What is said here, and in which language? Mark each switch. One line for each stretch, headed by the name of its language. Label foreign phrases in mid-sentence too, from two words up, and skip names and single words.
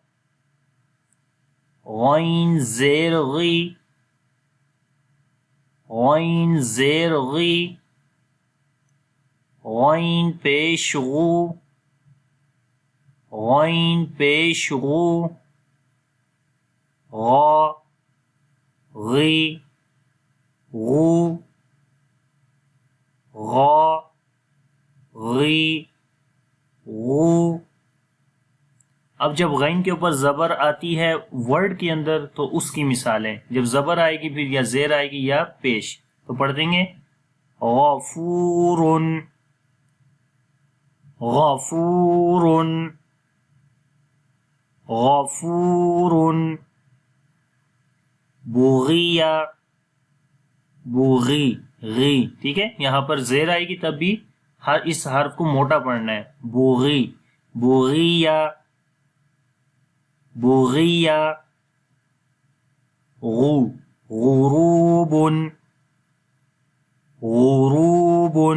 Urdu: غین زیر غی، غین زیر غی، غین پیش غو، غین پیش غو، غا غی, غو، غا، غی، غو۔ اب جب غین کے اوپر زبر آتی ہے ورڈ کے اندر تو اس کی مثالیں، جب زبر آئے گی پھر یا زیر آئے گی یا پیش، تو پڑھ دیں گے غفورن، غفورن، غفورن، بغیہ، بغی، غی، ٹھیک ہے، یہاں پر زیر آئے گی تب بھی اس حرف کو موٹا پڑھنا ہے، بغی، بغیہ، بغیہ، غو، غروب، غروب۔